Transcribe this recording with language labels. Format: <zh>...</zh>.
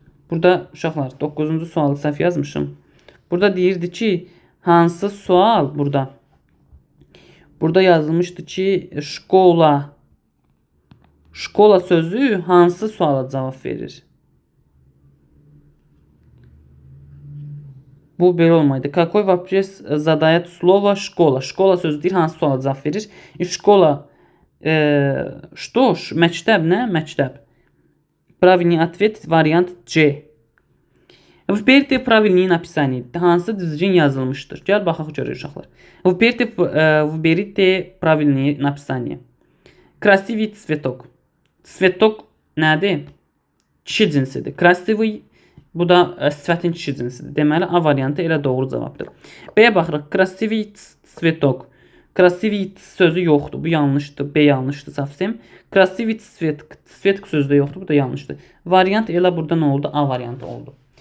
<az>Burada uşaqlar 9-cu sualı səhv yazmışım. Burada deyirdi ki, hansı sual burada? Burada yazılmışdı ki, şkola. Şkola sözü hansı suala cavab verir? Bu belə olmaydı.</az> <ru>Какой вопрос задает слово школа?</ru> <az>Şkola sözü deyir, hansı suala cavab verir? Şkola,</az> <ru>что?</ru> <az>Məktəb nə? Məktəb.</az> <ru>Правильный ответ вариант C. Выберите правильное написание.</ru> <az>Hansı düzgün yazılmışdır? Gəl baxaq görək uşaqlar.</az> <ru>Выберите правильное написание. Красивый цветок.</ru> <az>Цветок nədir? Kişi cinsidir. Красивый bu da sifətin kişi cinsidir. Deməli A variantı elə doğru cavabdır. B-yə baxırıq.</az> <ru>Красивый цветок.</ru> <az>Красивый sözü yoxdur. Bu yanlışdır. B yanlışdır savsem.</az> <ru>Красивый цветок</ru> <az>sözü də yoxdur. Bu da yanlışdır. Variant elə burada nə oldu? A variantı oldu.</az>